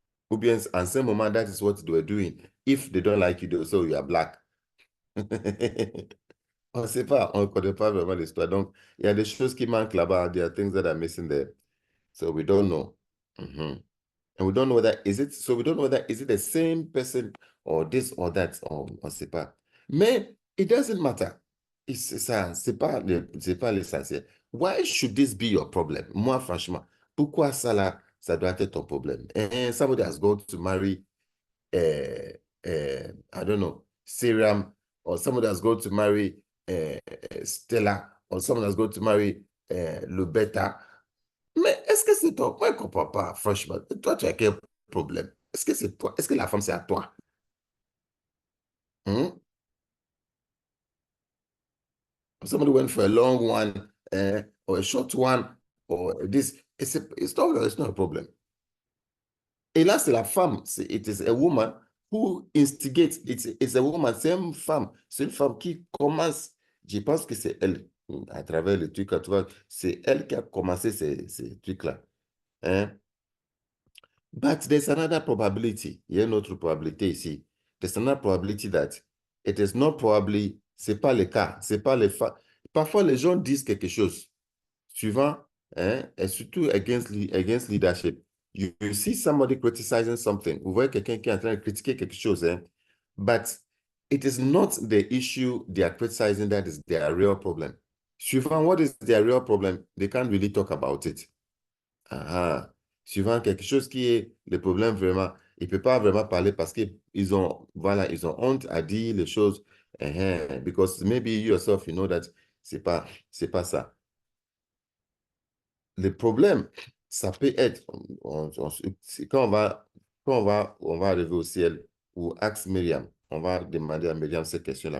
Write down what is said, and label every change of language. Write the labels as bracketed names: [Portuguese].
[French] Ou bien, en ce moment, [English] that is what they were doing. If they don't like you, they say you are black. [French] On ne sait pas, on ne connaît pas vraiment l'histoire. Donc, il y a des choses qui manquent là-bas. [English] There are things that are missing there. So we don't know. And we don't know whether is it the same person or this or that, or [French] on ne sait pas. Mais [English] it doesn't matter. [French] C'est pas l'essentiel. [English] Why should this be your problem? [French] Moi, franchement, pourquoi ça là, ça doit être ton problème? [English] And somebody has gone to marry, I don't know, Syriam, or somebody has gone to marry Stella, or someone has gone to marry Lubetta. [French] Mais est-ce que c'est toi? Moi, je ne comprends pas, franchement. Toi, tu as quel problème? Est-ce que c'est toi? Est-ce que la femme, c'est à toi? [English] Somebody went for a long one, or a short one, or this. It's not a problem. [French] Et là, c'est la femme. [English] It is a woman who instigates. It's a woman, [French] c'est une femme. C'est une femme qui commence. Je pense que c'est elle, à travers le truc, c'est elle qui a commencé ces trucs-là. Hein? [English] But there's another probability. [French] Il y a une autre probabilité ici. [English] There's another probability that it is not probably, [French] c'est pas le cas. C'est pas le fa. Parfois, les gens disent quelque chose, suivant, et surtout [English] against leadership. You see somebody criticizing something. [French] Vous voyez quelqu'un qui est en train de critiquer quelque chose, [English] but it is not the issue they are criticizing that is their real problem. Suivant, what is their real problem? They can't really talk about it. [French] Suivant quelque chose qui est le problème vraiment, il ne peut pas vraiment parler parce qu'ils ont honte à dire les choses. [English] Because maybe you yourself, you know that [French] c'est pas ça. Le problème, ça peut être, quand on va arriver au ciel, ou axe Myriam, on va demander à Myriam cette question-là.